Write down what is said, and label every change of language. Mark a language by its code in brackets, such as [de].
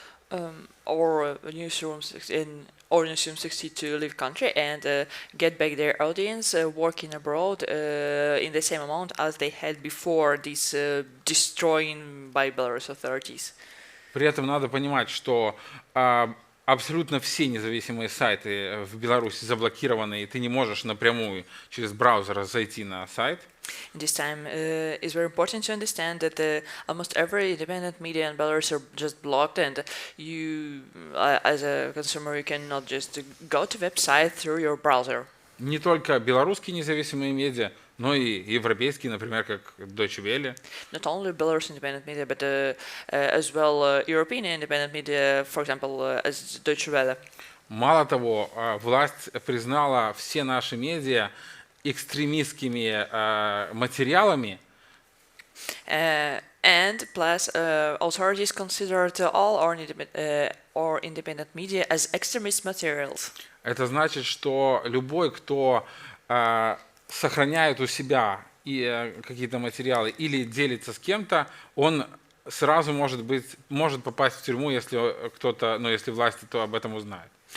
[en] Our newsrooms succeed to leave country and get back their audience working abroad in the same amount as they had before this destroying by Belarus authorities. [ru] При этом надо понимать, что абсолютно все независимые сайты в Беларуси заблокированы, и ты не можешь напрямую через браузер зайти на сайт. [en] In this time, it's very important to understand that almost every independent media in Belarus are just blocked, and you, as a consumer, you cannot just go to website through your browser. [ru] Не только белорусские независимые медиа, но и европейские, например, как Deutsche Welle. [en] Not only Belarus independent media, but as well European independent media, for example, as Deutsche Welle. [ru] Мало того, власть признала все наши медиа экстремистскими материалами. [en] And plus, authorities considered all our independent media as extremist materials. [ru] Это значит, что любой, кто сохраняет у себя какие-то материалы или делится с кем-то, он сразу может попасть в тюрьму, если кто-то, если власти то об этом узнают.